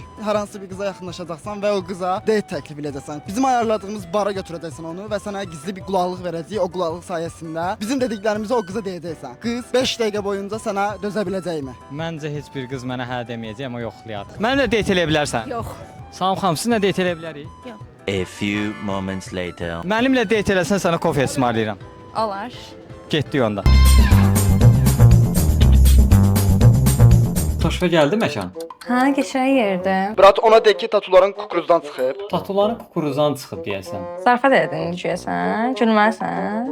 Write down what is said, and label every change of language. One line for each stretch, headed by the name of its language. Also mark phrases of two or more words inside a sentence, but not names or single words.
Azerbaijani: Hər hansısa bir qıza yaxınlaşacaqsan və o qıza date təklif edəcəksən. Bizim ayarladığımız bara götürəcəksən onu və sənə gizli bir qulaqlıq verəcək. O qulaqlıq sayəsində bizim dediklərimizi o qıza deyəcəksən. Qız 5 dəqiqə boyunca sənə dözə biləcəkmi? Məncə heç bir qız mənə hə deməyəcək, amma yoxlayaq. Mənimlə date eləyə bilərsən? Yox. Salam xanım, sizinlə date eləyə bilərik? Yox.
English: A few moments later.
Azerbaijani: Mənimlə date eləsən sənə kofe ısmarlayıram. Olar. Getdik onda. Xoşva gəldi məkan. Hə, keçən yerdə. Brat ona de ki, tatuların kukuruzdan çıxıb. Tatuların kukuruzdan çıxıb deyəsən. Zarafat edin deyəsən, gülməlisən.